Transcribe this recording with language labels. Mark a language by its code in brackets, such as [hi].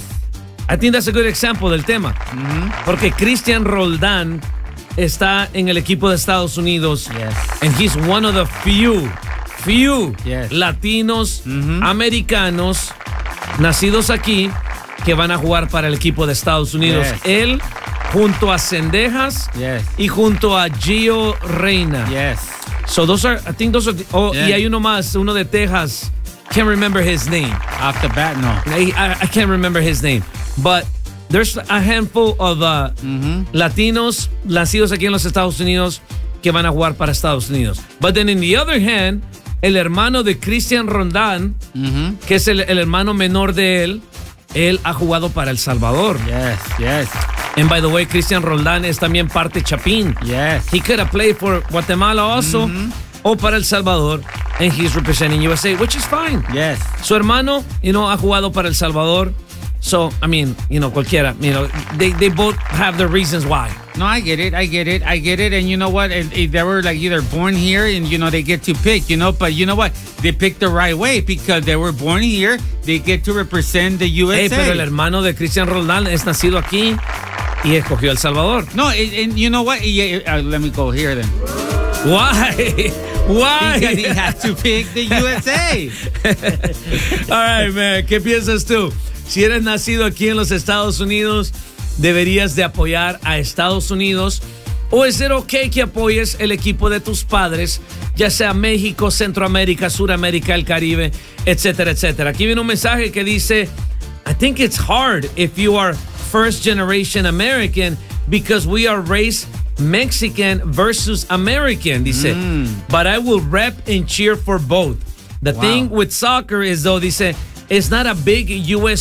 [en] Hey, I think that's a good example [es] del tema. Mm-hmm. Porque Cristian Roldán está en el equipo de Estados Unidos. [en] Yes. And he's one of the few yes. [es] Latinos, mm-hmm. Americanos, nacidos aquí, que van a jugar para el equipo de Estados Unidos. [en] Yes. [es] Él junto a Zendejas [en] yes. [es] y junto a Gio Reyna. [en] Yes. So those are, I think those are, oh, yeah. [es] Y hay uno más, uno de Texas. [en] Can't remember his name. Off the bat, no. I can't remember his name. But there's a handful of mm-hmm. [es] Latinos nacidos aquí en los Estados Unidos que van a jugar para Estados Unidos. [en] But then in the other hand, [es] el hermano de Cristian Roldán, mm-hmm. que es el hermano menor de él, él ha jugado para El Salvador. [en] Yes, yes. And by the way, [es] Cristian Roldán es también parte Chapín. [en] Yes. He could have played for Guatemala also, mm-hmm. [es] o para El Salvador, [en] and he's representing USA, which is fine. Yes. [es] Su hermano, [en] you know, [es] ha jugado para El Salvador. [en] So, I mean, you know, [es] cualquiera, [en] you know, they both have their reasons why. No, I get it. And you know what? If they were like either born here and, you know, they get to pick, you know, but you know what? They picked the right way because they were born here. They get to represent the USA. [es] Hey, pero el hermano de Cristian Roldán es nacido aquí y escogió El Salvador. [en] No, and you know what? Let me go here then. Why? Because he has to pick the USA. All right, man. [es] ¿Qué piensas tú? Si eres nacido aquí en los Estados Unidos, deberías de apoyar a Estados Unidos. ¿O es ser ok que apoyes el equipo de tus padres, ya sea México, Centroamérica, Suramérica, el Caribe, etcétera, etcétera? Aquí viene un mensaje que dice, [en] I think it's hard if you are first generation American because we are raised Mexican versus American, [es] dice. Mm. [en] But I will rep and cheer for both. The wow. thing with soccer is, though, [es] dice, [en] it's not a big U.S.